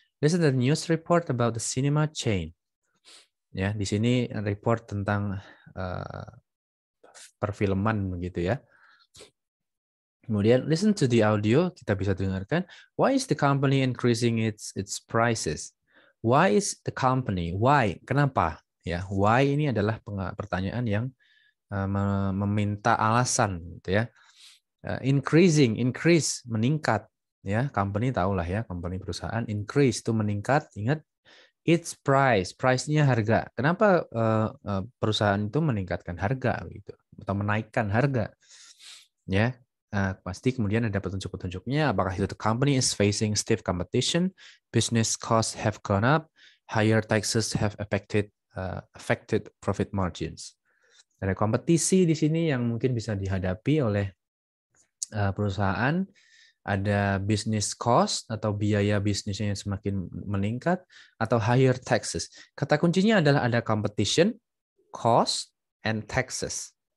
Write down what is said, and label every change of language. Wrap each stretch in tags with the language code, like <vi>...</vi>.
<en>This is the news report about the cinema chain.</en> <id>Ya, di sini report tentang perfilman begitu ya.</id> <en>Kemudian listen to the audio,</en> <id>kita bisa dengarkan.</id> <en>Why is the company increasing its prices? Why is the company? Why? Kenapa?</en> <id>Ya, why ini adalah pertanyaan yang meminta alasan, gitu ya. Increase meningkat, ya. Company tahulah ya, company perusahaan. Increase itu meningkat. Ingat, its price-nya harga. Kenapa perusahaan itu meningkatkan harga, gitu, atau menaikkan harga? Ya, pasti kemudian ada petunjuk-petunjuknya. Apakah itu</id> <en>the company is facing stiff competition, business costs have gone up, higher taxes have affected profit margins.</en> <id>Ada kompetisi di sini yang mungkin bisa dihadapi oleh perusahaan. Ada business cost atau biaya bisnisnya yang semakin meningkat, atau</id> <en>higher taxes.</en> <id>Kata kuncinya adalah ada</id> <en>competition, cost, and taxes.</en>